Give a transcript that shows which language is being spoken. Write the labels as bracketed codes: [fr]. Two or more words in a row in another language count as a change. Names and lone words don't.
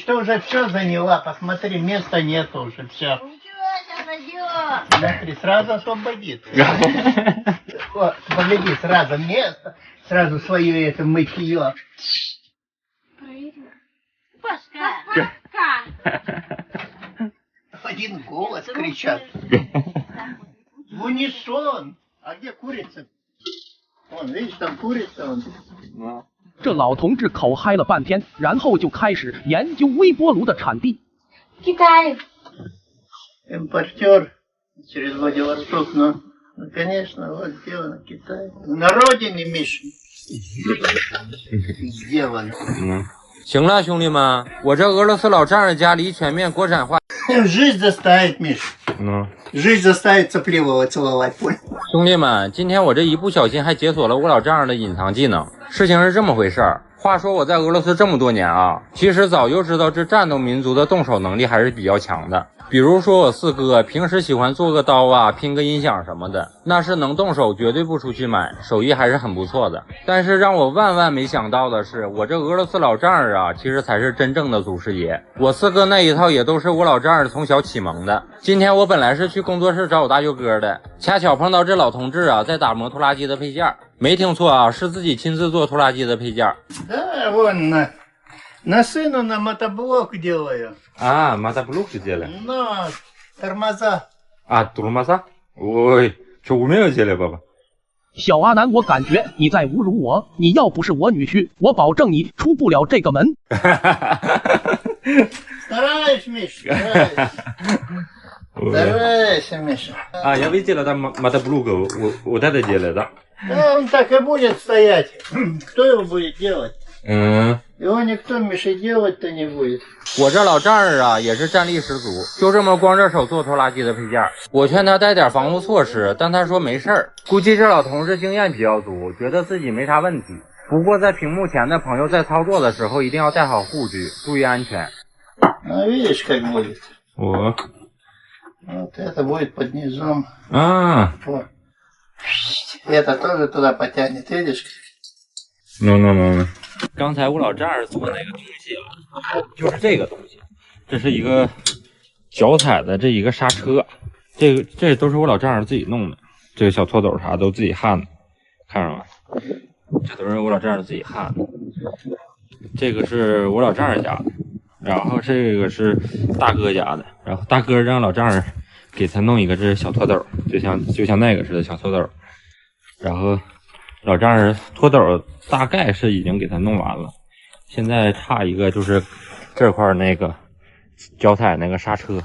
[ru] Ты уже все заняла. Посмотри, места нету уже, все. Смотри, сразу освободится. Вот, погляди, сразу место, сразу свое это мытье. Пашка. Один голос кричат. В унисон. А где курица? Вон, видишь, там курица. Вон. [zh] 这老同志口嗨了半天，然后就开始研究微波炉的产地。 [ru] Китай. Импортер через Владивосток, ну, конечно, вот сделано Китай. На родине, Миша. Сделано. [zh] 行了，兄弟们，我这俄罗斯老丈人家离全面国产化。 [ru] Жизнь заставит, Миша. Жизнь заставит сопливого целовать. [zh] 兄弟们，今天我这一不小心还解锁了我老丈人的隐藏技能。事情是这么回事儿。话说我在俄罗斯这么多年啊，其实早就知道这战斗民族的动手能力还是比较强的。比如说我四哥平时喜欢做个刀啊，拼个音响什么的，那是能动手，绝对不出去买，手艺还是很不错的。但是让我万万没想到的是，我这俄罗斯老丈人啊，其实才是真正的祖师爷。我四哥那一套也都是我老丈人从小启蒙的。今天我本来是去工作室找我大舅哥的，恰巧碰到这老同志啊，在打磨拖拉机的配件。没听错啊，是自己亲自做拖拉机的配件。 [ru] Да, вон на сыну на мотоблок делаю. А, мотоблок делали? Но тормоза. А, тормоза? Ой, что умею делать, баба? [zh] 小阿南，我感觉你在侮辱我。你要不是我女婿，我保证你出不了这个门。 [ru] Стараюсь, Миша, стараюсь. Старайся, Миша. А, я видел там мотоблок, вот это делает, да? Да, он так и будет стоять. Кто его будет делать? Его никто, Миша, делать-то не будет. [zh] 我这老丈人啊，也是战力十足，就这么光着手做拖拉机的配件。我劝他带点防护措施，但他说没事儿。估计这老同志经验比较足，觉得自己没啥问题。不过在屏幕前的朋友在操作的时候，一定要带好护具，注意安全。 [ru] Ну, видишь, как будет. О. Вот это будет под низом. А. Вот. Это тоже туда потянет, видишь? No。 [zh] 刚才我老丈人做那个东西啊，就是这个东西，这是一个脚踩的这一个刹车，这都是我老丈人自己弄的，这个小拖斗啥都自己焊的，看着没？这都是我老丈人自己焊的。这个是我老丈人家的，然后这个是大哥家的，然后大哥让老丈人给他弄一个这小拖斗，就像那个似的小拖斗，然后老丈人拖斗大概是已经给他弄完了，现在差一个就是这块那个脚踩那个刹车。